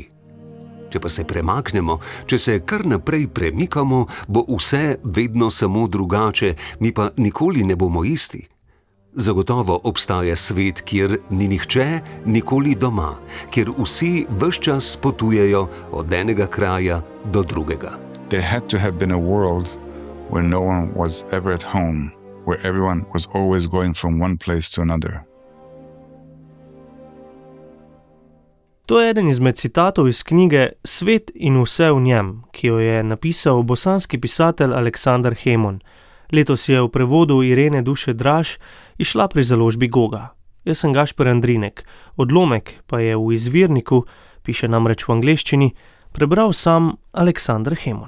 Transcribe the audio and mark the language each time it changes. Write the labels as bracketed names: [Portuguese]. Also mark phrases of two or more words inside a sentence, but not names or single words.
[Slovenian] Če pa se premaknemo, če se kar naprej premikamo, bo vse vedno samo drugače, mi pa nikoli ne bomo isti. Zagotovo obstaja svet, kjer ni nihče nikoli doma, kjer vsi ves čas potujejo od enega kraja do drugega. [English] There had to have been a world where no one was ever at home, where everyone was always going from one place to another. [Slovenian] To je eden izmed citatov iz knjige Svet in vse v njem, ki jo je napisal bosanski pisatelj Aleksandar Hemon. Letos je v prevodu Irene Duše Draž izšla pri založbi Goga. Jaz sem Gašper Andrinek, odlomek pa je v izvirniku, piše namreč v angleščini, prebral sam Aleksandar Hemon.